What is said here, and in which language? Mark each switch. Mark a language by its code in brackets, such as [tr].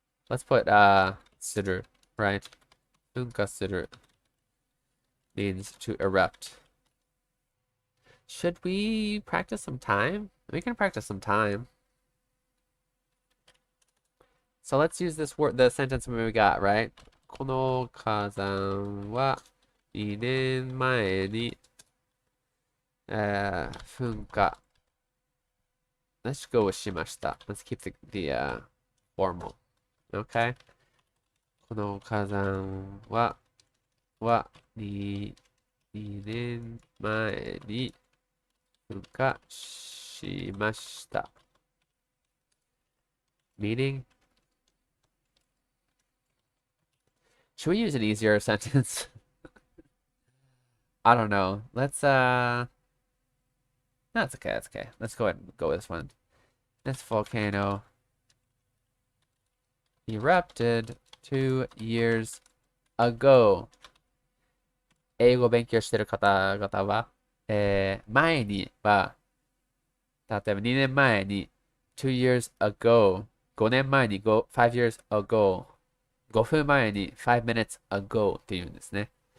[en] Let's put suru, right? Funka suru means to erupt. Should we practice some time? We can practice some time. So let's use this word, the sentence we got, right? [ja] この火山は2年前に噴火 [en] Let's go with [ja] しました. [en] Let's keep the formal. Okay? [ja] この火山は2年前に噴火しました. [en] Meaning, should we use an easier sentence? I don't know. Let's no, it's okay, it's okay. Let's go ahead and go with this one. This volcano erupted 2 years ago. [ja] 英語を勉強している方々は、前には、例えば2年前に [en] 2 years ago、 [ja] 5年前に [en] 5 years ago、 [ja] 5分前に [en] 5 minutes ago [ja] っていうんですね。